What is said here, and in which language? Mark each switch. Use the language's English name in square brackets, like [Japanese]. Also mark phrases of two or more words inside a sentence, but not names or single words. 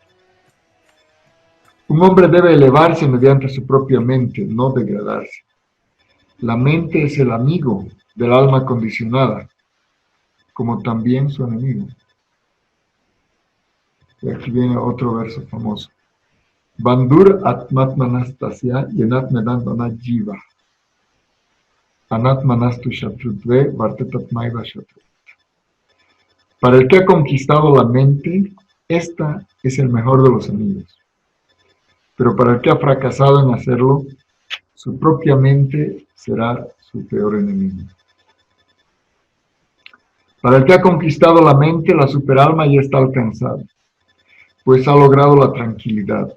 [Spanish] Un hombre debe elevarse mediante su propia mente, no degradarse. La mente es el amigo del alma condicionada, como también su enemigo. Y aquí viene otro verso famoso. [Sanskrit] Bandur atmatmanastasya yenatmedandana jiva. Anatmanastu shatrudve vartetatmaiva shatrut. [Spanish] Para el que ha conquistado la mente, esta es el mejor de los amigos. Pero para el que ha fracasado en hacerlo, su propia mente será su peor enemigo. Para el que ha conquistado la mente, la superalma ya está alcanzada, pues ha logrado la tranquilidad.